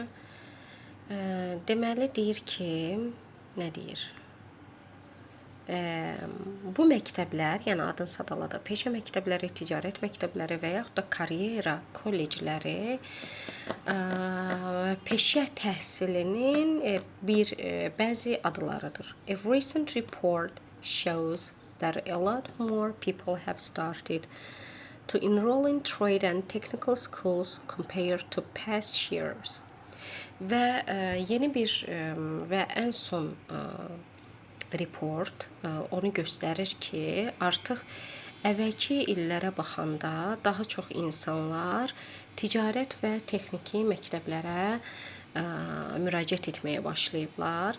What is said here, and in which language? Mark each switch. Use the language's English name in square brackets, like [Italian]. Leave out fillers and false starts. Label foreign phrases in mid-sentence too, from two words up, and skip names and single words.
[Azerbaijani] Deməli, deyir ki, nə deyir? Bu məktəblər, yəni adın sadaladı, peşə məktəbləri, ticarət məktəbləri və yaxud da karyera kollecləri peşə təhsilinin bəzi adlarıdır. [English] A recent report shows that a lot more people have started to enroll in trade and technical schools compared to past years. [Azerbaijani] Və yeni bir və ən son report onu göstərir ki, artıq əvvəlki illərə baxanda daha çox insanlar ticarət və texniki məktəblərə müraciət etməyə başlayıblar.